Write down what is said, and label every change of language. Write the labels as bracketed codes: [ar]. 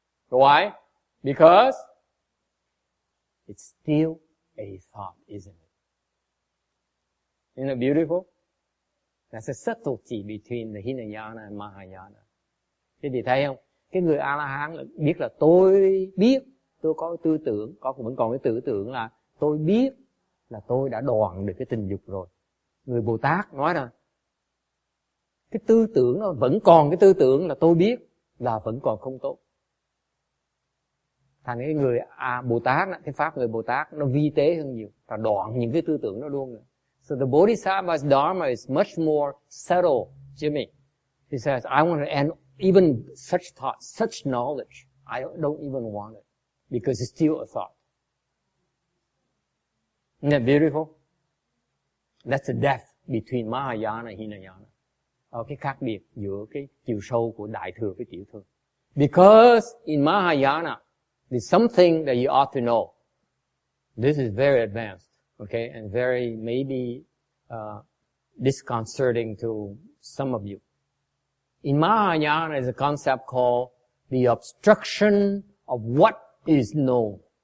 [en] Why? Because it's still a thought, isn't it? Isn't it beautiful? That's a subtlety between the Hinayana and Mahayana. [vi] Thế thì thấy không? Cái người A-la-hán biết là tôi biết, tôi có tư tưởng, vẫn còn cái tư tưởng là tôi biết là tôi đã đoạn được cái tình dục rồi. Người Bồ Tát nói là cái tư tưởng nó vẫn còn, cái tư tưởng là tôi biết là vẫn còn không tốt. Thành cái người Bồ Tát, cái pháp người Bồ Tát nó vi tế hơn nhiều, và đoạn những cái tư tưởng đó luôn rồi. [en] So the Bodhisattva's Dharma is much more subtle, Jimmy. He says, I want to end even such thought, such knowledge. I don't even want it. Because it's still a thought. Isn't that beautiful? That's the depth between Mahayana and Hinayana. [vi] Cái khác biệt giữa cái chiều sâu của Đại Thừa với Tiểu Thừa. [en] Because in Mahayana, there's something that you ought to know. This is very advanced, okay, and very maybe disconcerting to some of you. In Mahayana, there's a concept called the obstruction of what is known.